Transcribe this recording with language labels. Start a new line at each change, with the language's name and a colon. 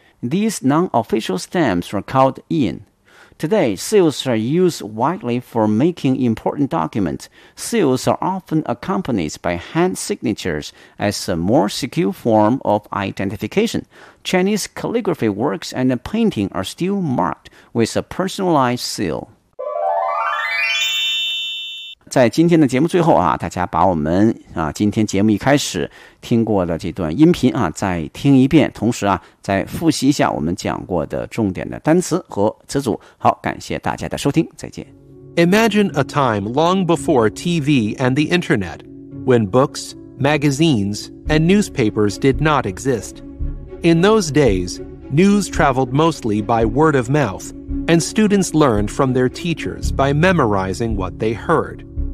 English: These non-official stamps were called in. Today, seals are used widely for making important documents. Seals are often accompanied by hand signatures as a more secure form of identification. Chinese calligraphy works and painting are still marked with a personalized seal.
Chinese: 在今天的节目最后啊，大家把我们啊今天节目一开始听过的这段音频啊再听一遍，同时啊再复习一下我们讲过的重点的单词和词组。好，感谢大家的收听，再见。
English: Imagine a time long before TV and the internet, when books, magazines, and newspapers did not exist. In those days, news traveled mostly by word of mouth, and students learned from their teachers by memorizing what they heard.